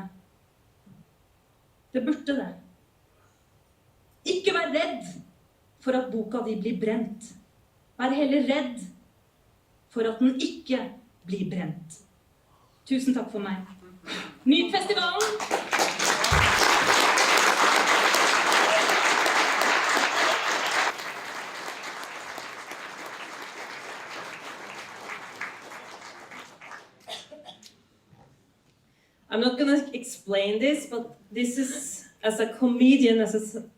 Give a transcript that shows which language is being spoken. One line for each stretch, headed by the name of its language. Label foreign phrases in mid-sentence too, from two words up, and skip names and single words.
Norwegian: Det burde det. Ikke vær redd for at boka di blir brent. Vær heller redd for at den ikke blir brent. Tusen takk for meg. Nyt festivalen!
English: I'm not going to explain this, but this is, as a comedian, as